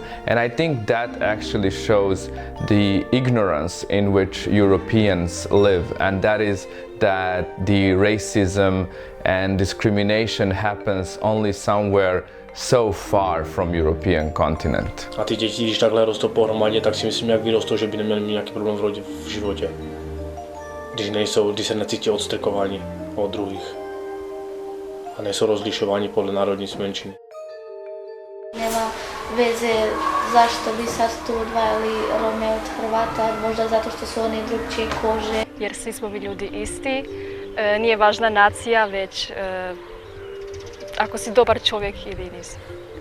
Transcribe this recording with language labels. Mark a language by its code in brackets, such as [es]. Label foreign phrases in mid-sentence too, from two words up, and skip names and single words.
[en] And I think that actually shows the ignorance in which Europeans live, and that is that the racism and discrimination happens only somewhere so far from European continent. [cs] A ty děti, když takhle rostou pohromadě, tak si myslím, jak vyrostou, že by neměli mít nějaký problém v životě. Když se necítí odstrkováni od druhých a nejsou rozlišováni podle národní menšiny. [hr] Nema veze zašto bi sad tu odvajali Rome od Hrvata, možda zato što su oni drugčije kože. Jer svi smo mi ljudi isti, nije važna nacija, već ako si dobar čovjek ili nisi.